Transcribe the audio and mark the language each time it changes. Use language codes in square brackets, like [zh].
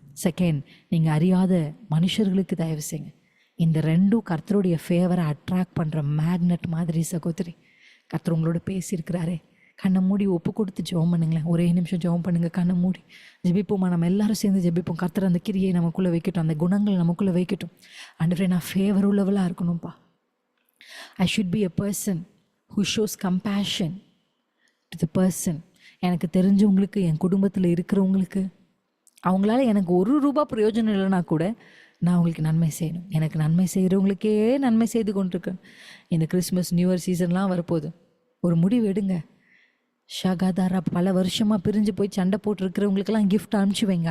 [ta] Second, நீங்கள் அறியாத மனுஷர்களுக்கு தயவு செய்யுங்க. இந்த 2ம் கர்த்தருடைய ஃபேவரை அட்ராக்ட் பண்ணுற மேக்னெட் மாதிரி சகோதரி. கர்த்தர் உங்களோட பேசியிருக்கிறாரே. கண்ணை மூடி ஒப்பு கொடுத்து ஜெபம் பண்ணுங்களேன். ஒரே நிமிஷம் ஜெபம் பண்ணுங்க, கண்ணை மூடி ஜெபிப்போமா. நம்ம எல்லாரும் சேர்ந்து ஜெபிப்போம். கர்த்தர் அந்த கிரியை நமக்குள்ளே வைக்கட்டும், அந்த குணங்கள் நமக்குள்ளே வைக்கட்டும். ஆண்டவரே நான் favour உள்ளவளாக இருக்கணும்ப்பா. [en] I should be a person who shows compassion to the person. [ta] எனக்கு தெரிஞ்சவங்களுக்கு, என் குடும்பத்தில் இருக்கிறவங்களுக்கு, அவங்களால எனக்கு ₹1 பிரயோஜனம் இல்லைனா கூட நான் அவங்களுக்கு நன்மை செய்யணும். எனக்கு நன்மை செய்கிறவங்களுக்கே நன்மை செய்து கொண்டிருக்கேன். இந்த கிறிஸ்மஸ் நியூ இயர் சீசன்லாம் வரப்போகுது. ஒரு முடிவு எடுங்க. ஷகாதாரா பல வருஷமாக பிரிஞ்சு போய் சண்டை போட்டுருக்கிறவங்களுக்கெல்லாம் கிஃப்ட் அனுப்பிச்சி வைங்க.